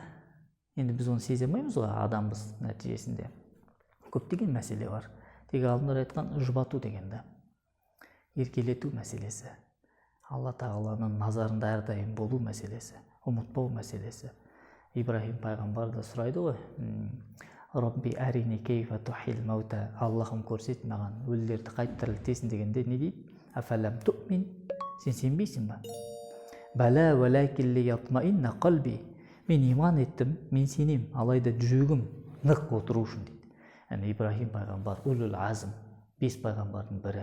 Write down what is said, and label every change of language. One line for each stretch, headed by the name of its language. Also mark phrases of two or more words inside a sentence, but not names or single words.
Kazakh: Енді біз оны сезе алмаймыз ғой, адамбыз нәтижесінде. Көптеген мәселе бар. Тек ғалымдар айтқан жұбату дегенді. Еркелету мәселесі. Алла тағаланың назарында әрдайым болу мәселесі. Ұмытпау мәселесі. Ибрахим пайғамбар да сұрайды ғой.
Arabic: رب أرني كيف تحيي الموتى.
Kazakh: Аллахым көрсет маған өлілерді қайта тірілтесің дегенде не дейді?
Arabic: أفلم تؤمن.
Kazakh: Сен сенбейсің ба?
Arabic: بلى ولكن ليطمئن قلبي.
Kazakh: Мен иман еттім, мен сенем, алайда жүрегім нық отыру үшін дейді. Яғни Ибрахим пайғамбар
Arabic: أولو العزم,
Kazakh: 5 пайғамбардың бірі.